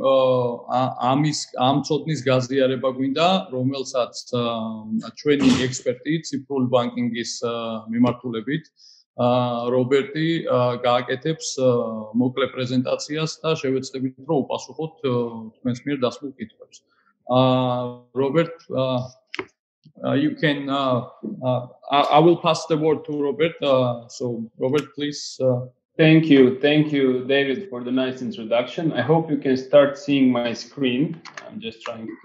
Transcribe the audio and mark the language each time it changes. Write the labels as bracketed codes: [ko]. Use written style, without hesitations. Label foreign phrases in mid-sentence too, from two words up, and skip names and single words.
[ka] ამ ცოდნის გაზიარება გვინდა, რომელსაც ჩვენი ექსპერტი ციფრული ბანკინგის მიმართულებით რობერტი გააკეთებს მოკლე პრეზენტაციას და შევეცდებით რომ უპასუხოთ თქვენს მიერ დასმულ კითხვებს. [en] Robert, you can I will pass the word to Robert. So Robert, please. Thank you, David, for the nice introduction. I hope you can start seeing my screen. I'm just trying to